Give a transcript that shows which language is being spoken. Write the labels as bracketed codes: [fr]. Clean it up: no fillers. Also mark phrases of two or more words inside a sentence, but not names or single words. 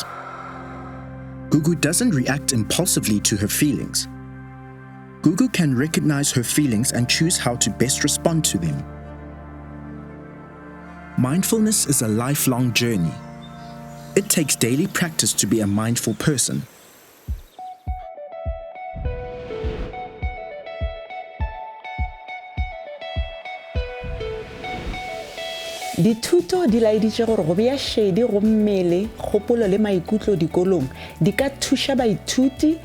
[en] Gugu doesn't react impulsively to her feelings. Gugu can recognize her feelings and choose how to best respond to them. Mindfulness is a lifelong journey. It takes daily practice to be a mindful person. [nso] Dithuto di laeditse gore go bea shedi go mmele, kgopolo le maikutlo dikolong di ka thuša baithuti